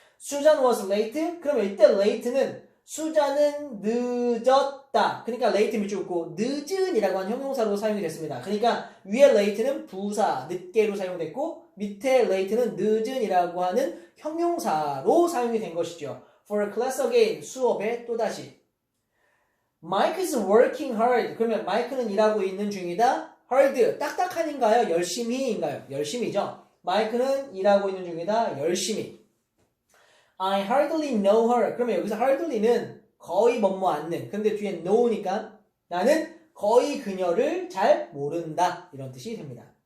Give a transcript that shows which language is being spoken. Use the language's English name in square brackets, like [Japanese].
[English] Susan was late. [Korean] 그러면 이때 late는 수잔은 늦었다. 그러니까 late 밑줄 긋고 늦은이라고 하는 형용사로 사용이 됐습니다. 그러니까 위에 late는 부사, 늦게로 사용됐고 밑에 late는 늦은이라고 하는 형용사로 사용이 된 것이죠. [English] For class again, [Korean] 수업에 또다시. [English] Mike is working hard. [Korean] 그러면 Mike는 일하고 있는 중이다. hard, 딱딱한인가요? 열심히인가요? 열심히죠. Mike는 일하고 있는 중이다. 열심히. [English] I hardly know her. [Korean] 그러면 여기서 hardly는 거의 뭐뭐 않는. 근데 뒤에 know니까 나는 거의 그녀를 잘 모른다. 이런 뜻이 됩니다.